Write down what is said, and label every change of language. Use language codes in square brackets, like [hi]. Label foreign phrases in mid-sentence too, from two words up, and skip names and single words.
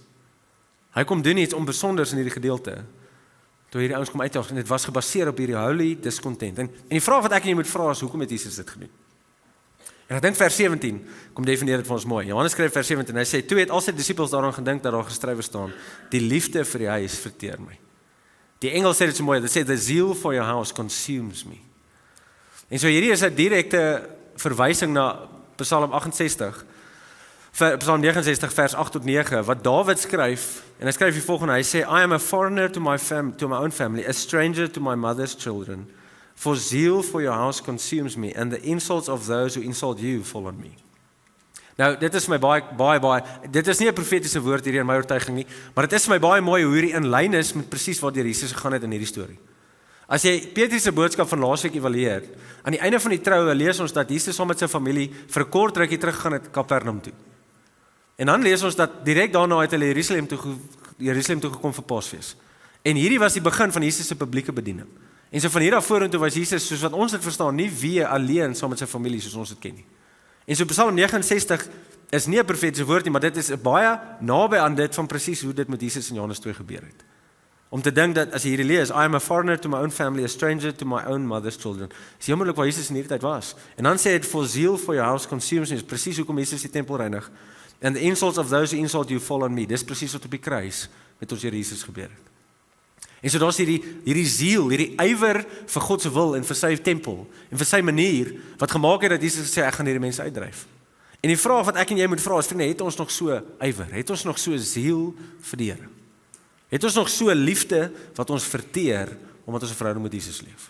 [af] Hy kom doen iets onbesonders in hierdie gedeelte. Toe hierdie ouens kom uitjaag, en dit was gebaseer op hierdie [en] holy discontent. [af] En die vraag wat ek en jy moet vra is, hoekom het Jesus dit gedoen? En ek dink vers 17, kom definieer dit vir ons mooi. Johannes skryf vers 17, hy sê, toe het al sy disippels daaraan gedink dat daar geskrywe staan, die liefde vir die huis verteer my. Die Engels sê dit so mooi, dit sê, [en] the zeal for your house consumes me. [af] En so hierdie is 'n direkte verwysing na Psalm 68, Psalm 69 vers 8 tot 9, wat Dawid skryf, en hy skryf die volgende, hy sê, [en] I am a foreigner to my own family, a stranger to my mother's children, for zeal for your house consumes me, and the insults of those who insult you fall on me. [af] Nou, dit is my baie, dit is nie 'n profetiese woord hierdie in my oortuiging nie, maar dit is vir my baie mooi hoe hierdie in lyn is met presies waar Jesus gegaan het in hierdie storie. As jy Petrus se boodskap van laasweek evalueer, aan die einde van die troue lees ons dat Jesus saam met sy familie vir 'n kort rukkie teruggegaan het Kapernaum toe. En dan lees ons dat direk daarna het hulle Jerusalem toe gekom vir Paasfees. En hierdie was die begin van Jesus se publieke bediening. En so van hier af vorentoe was Jesus, soos wat ons dit verstaan, nie weer alleen saam met sy familie soos ons dit ken nie. En so Psalm 69 is nie 'n profetiese woord nie, maar dit is baie naby aan dit van presies hoe dit met Jesus in Johannes 2 gebeur het. Om te dink dat as jy hierdie lees, [en] I am a foreigner to my own family, a stranger to my own mother's children. [af] Dis heeltemal waar Jesus in hierdie tyd was. En dan sê dit, [en] for zeal for your house consumes me, [af] is presies hoekom Jesus die tempel reinig. [en] And the insults of those who insult you fall on me. [af] Dis presies wat op die kruis met ons Here Jesus gebeur het. En so daar's hierdie ziel, hierdie ywer vir God se wil en vir sy tempel en vir sy manier wat gemaak het dat Jesus sê ek gaan hierdie mense uitdryf. En die vraag wat ek en jy moet vra is, vriende, het ons nog so ywer? Het ons nog so ziel vir die Here? Het ons nog so liefde wat ons verteer omdat ons 'n verhouding met Jesus leef?